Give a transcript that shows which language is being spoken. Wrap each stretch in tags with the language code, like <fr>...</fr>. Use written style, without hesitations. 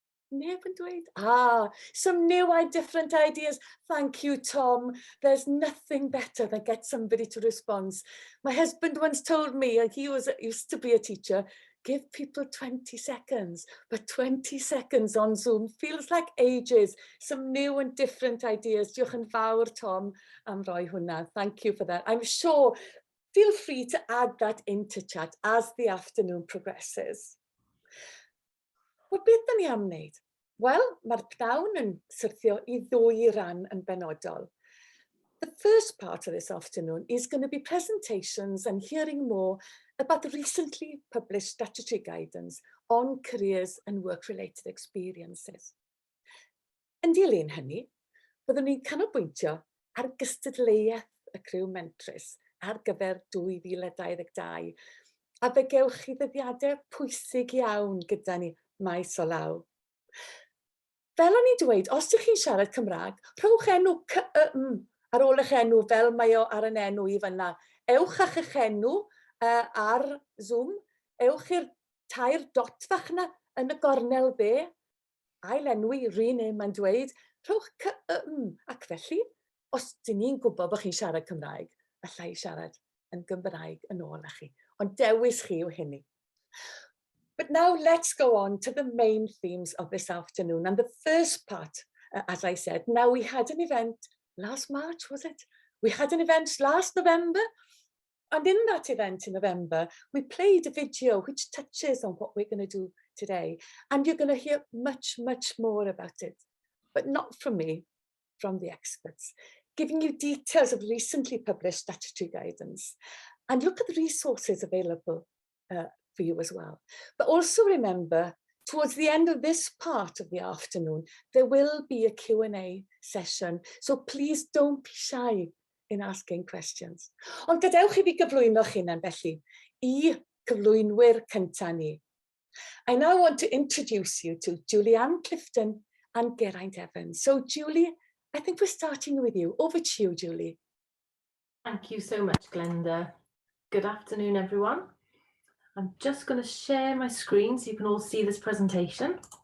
<cy>Neb yn dweud,</cy> <en>some new and different ideas. Thank you, Tom. There's nothing better than get somebody to respond. My husband once told me, and he used to be a teacher, give people 20 seconds, but 20 seconds on Zoom feels like ages. Some new and different ideas.</en> <cy>Diolch yn fawr, Tom, am roi hwnna.</cy> <en>Thank you for that. I'm sure, feel free to add that into chat as the afternoon progresses.</en> <cy>Wel, beth da ni am wneud? Wel, mae'r pnawn yn syrthio I ddwy ran yn benodol.</cy> <en>The first part of this afternoon is going to be presentations and hearing more about the recently published statutory guidance on careers and work-related experiences.</en> <cy>Yn dilyn hynny, byddwn ni'n canolbwyntio ar gystadleuaeth y criw mentris ar gyfer 2022, a fe gewch chi ddyddiadau pwysig iawn gyda ni maes o law. Fel o'n i'n dweud, os ydych chi'n siarad Cymraeg, rhowch enw ar ôl eich enw fel mae o ar yn enw I fyna. Ewch a'ch eich enw ar Zoom, ewch i'r tair dot fach yna yn y gornel dde, ail enwi, rename mae'n dweud, rhowch ac felly, os dyn ni'n gwybod bod chi'n siarad Cymraeg, allai siarad yn Gymraeg yn ôl â chi, ond dewis chi yw hynny.</cy> <en>But now let's go on to the main themes of this afternoon. And the first part, as I said, now we had an event last March, was it? We had an event last November. And in that event in November, we played a video which touches on what we're going to do today. And you're going to hear much, much more about it, but not from me, from the experts, giving you details of recently published statutory guidance. And look at the resources available for you as well. But also remember, towards the end of this part of the afternoon, there will be a Q&A session. So please don't be shy in asking questions.</en> <cy>Ond gadewch I fi gyflwyno'ch hunan felly, I cyflwynwyr cynta ni.</cy> <en>I now want to introduce you to Julianne Clifton and Geraint Evans. So Julie, I think we're starting with you. Over to you, Julie. Thank you so much, Glenda. Good afternoon, everyone. I'm just going to share my screen so you can all see this presentation.</en>